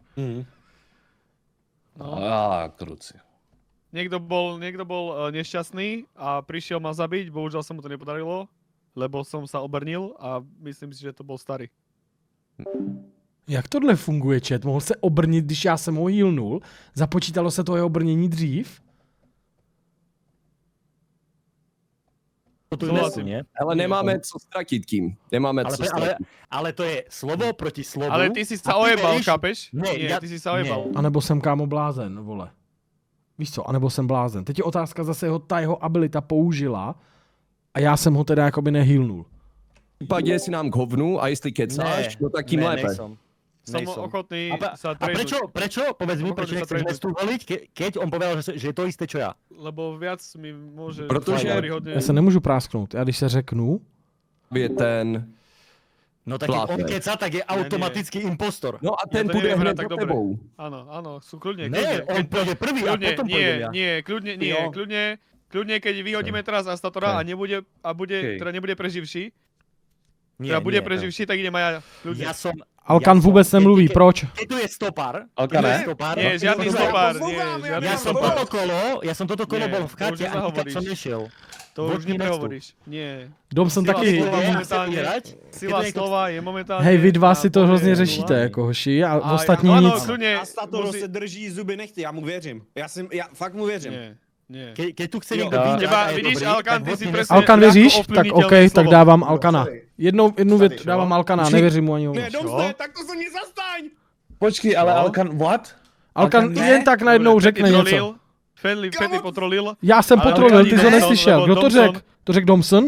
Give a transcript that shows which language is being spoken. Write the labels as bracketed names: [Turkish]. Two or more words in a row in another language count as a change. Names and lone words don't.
[Czech] No. Kruci. [Slovak] Niekto bol nešťastný a prišiel ma zabiť, bohužiaľ sa mu to nepodarilo, lebo som sa obrnil a myslím si, že to bol starý. [Czech] Jak tohle funguje, chat? Mohl se obrnit, když já jsem ho healnul? Započítalo se to jeho obrnění dřív? Ale nemáme co ztratit tím. Nemáme co ztratit. Ale to je slovo proti slovu. [Slovak] Ale ty si sa ojebal, chápeš? Nie, ty si sa ojebal. [Czech] A nebo jsem, kámo, blázen, vole. Víš co, anebo jsem blázen. Teď je otázka zase, ta jeho abilita použila a já jsem ho teda jakoby nehealnul. V případě si nám k hovnu a jestli kecáš, no tak tím lépe. [Slovak] Som ochotný sa A prečo? Povedz mi, prečo nechceš Nestu voliť, keď on povedal, že je to isté, čo ja? Lebo viac mi môže... [Czech] Protože já se nemůžu prásknout. Já když se řeknu... Je ten... [Slovak] No tak keď on keca, tak je automaticky impostor. [Czech] No a ten bude hned za tebou. [Slovak] Áno, sú kľudne. Ne, on pôjde prvý a potom pôjdem ja. Kľudne, keď vyhodíme teraz Astatora a nebude preživší, teda bude preživší, tak idem aj ja. Ja som [Czech] Alkan vůbec nemluví, proč? [Slovak] Keď tu je stopár. [Czech] Alkan ne? [Slovak] Nie, žiadny stopár. Nie, žiadny stopár. Ja som toto kolo bol v chate a nikam som nešiel. To už neprehovoríš. Nie. [Czech] Dom jsem taky... Sila slova je momentálně... Hej, vy dva si to hrozně řešíte, jako hoši, a ostatní nic. Astatoro se drží zuby nechty, já mu věřím. Já fakt mu věřím. [Slovak] Nie. Keď tu chce niekto vyhrať, Teba, a je vidíš, dobrý, Alkan, tak ty si hodne presne... [Czech] Alkan věříš? Tak OK, tak slovo. dávám Alkana. Jednu věc dávám Alkana, nevěřím mu ani Ne, o. dobře, tak to se mě zastaň! Počkej, ale Alkan, what? Alkan jen tak najednou řekne něco. Fetty potrolil. Já jsem potrolil, ty jsi to neslyšel. Kdo to řekl? To řekl Domson?